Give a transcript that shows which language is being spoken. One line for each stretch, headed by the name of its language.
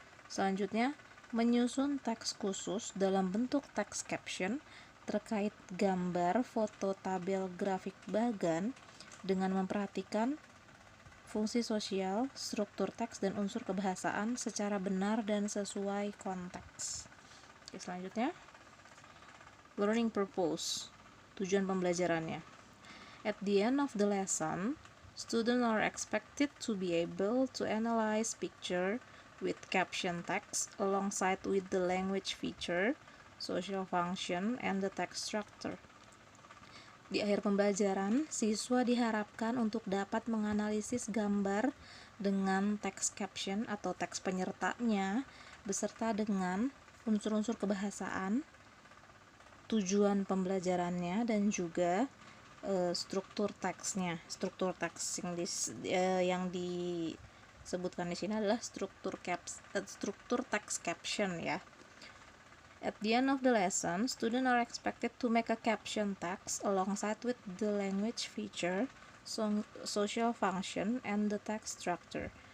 Indonesian: Selanjutnya, menyusun teks khusus dalam bentuk teks caption terkait gambar, foto, tabel, grafik, bagan dengan memperhatikan fungsi sosial, struktur teks, dan unsur kebahasaan secara benar dan sesuai konteks. Oke, selanjutnya,
English: learning purpose,
Indonesian: tujuan pembelajarannya.
English: At the end of the lesson, students are expected to be able to analyze picture with caption text alongside with the language feature, social function, and the text structure.
Indonesian: Di akhir pembelajaran, siswa diharapkan untuk dapat menganalisis gambar dengan teks caption atau teks penyertanya beserta dengan unsur-unsur kebahasaan, tujuan pembelajarannya, dan juga struktur teksnya. Struktur teks yang disebutkan di sini adalah struktur teks caption ya.
English: At the end of the lesson, students are expected to make a caption text alongside with the language feature, social function, and the text structure.